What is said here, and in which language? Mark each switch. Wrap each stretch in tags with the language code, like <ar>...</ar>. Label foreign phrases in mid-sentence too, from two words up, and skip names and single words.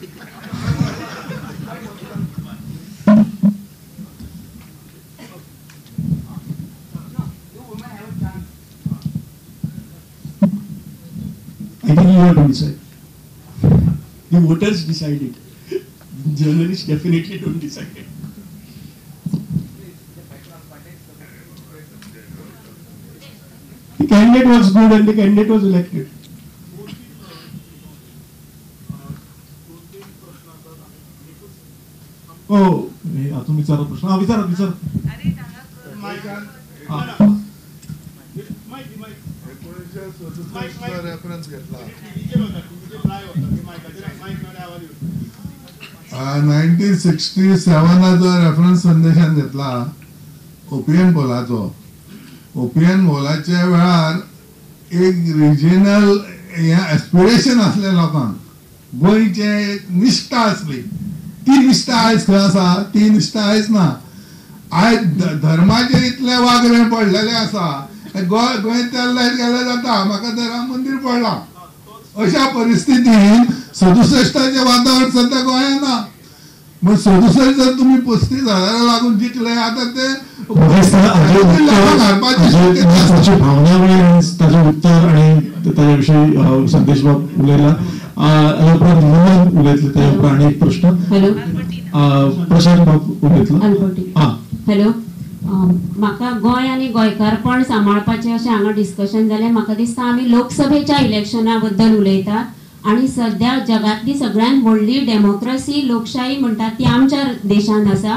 <en>I think you have to decide. The voters decide it. Journalists definitely don't decide it. The candidate was good and the candidate was elected.</en> <kok>हो तुम्ही विचारा प्रश्न. हा विचारा विचारा. रेफरन्स घेतला 1967 रेफरन्स संदेशान घेतला ओपिनियन पोलाचो. ओपिनियन पोलाच्या वेळार एक रिजनल एस्पिरेशन असले लोकांक गोंयचे निश्ठा असली. ती निश्ठा आयज खंय आसा? ती निश्ठा आयज ना. आयज धर्माचेर इतले वागणे पडलेले आसा. गोंयांत लायट गेले जाता म्हाका तर राम मंदिर पडला. अशा परिस्थितीन 67चे वातावरण सध्या गोंयांत ना. मग 67 जर तुम्ही 35,000 लागून जिंकले आता ते भावना त्याचे उत्तर आणि त्याच्याविषयी संदेश उलयला. उलयतले त्या उपरांत आणि एक प्रश्न. प्रशांत बाब उलयतलो. हॅलो, म्हाका गोंय आनी गोंयकारपण सांबाळपाचें अशें हांगा डिस्कशन जालें. म्हाका दिसता आमी लोकसभेच्या इलेक्शना बद्दल उलयतात आनी सध्या जगातली सगळ्यांत व्हडली डेमोक्रेसी लोकशाही म्हणटात ती आमच्या देशांत आसा.</kok>